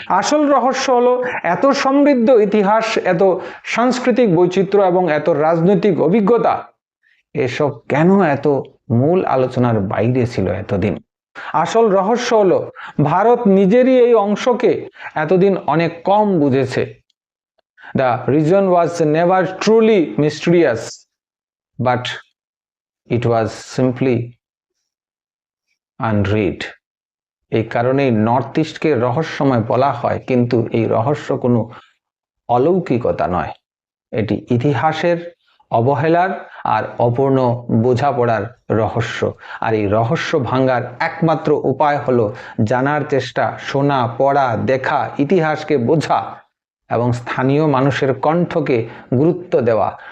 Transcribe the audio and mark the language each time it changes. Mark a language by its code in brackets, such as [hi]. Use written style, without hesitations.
[bn] আসল রহস্য হলো এত সমৃদ্ধ ইতিহাস, এত সাংস্কৃতিক বৈচিত্র্য এবং এত রাজনৈতিক অভিজ্ঞতা, এসব কেন এত মূল আলোচনার বাইরে ছিল এতদিন। আসল রহস্য হলো ভারত নিজেরই এই অংশকে এতদিন অনেক কম বুঝেছে। [en] The region was never truly mysterious, but it was simply unread. [bn] এই কারণেই নর্থ ইস্টকে রহস্যময় বলা হয়, কিন্তু এই রহস্য কোনো অলৌকিকতা নয়, এটি ইতিহাসের অবহেলার আর অপূর্ণ বোঝাপড়ার রহস্য। আর এই রহস্য ভাঙার একমাত্র উপায় হলো জানার চেষ্টা, শোনা, পড়া, দেখা, ইতিহাসকে বোঝা এবং স্থানীয় মানুষের কণ্ঠকে গুরুত্ব দেওয়া।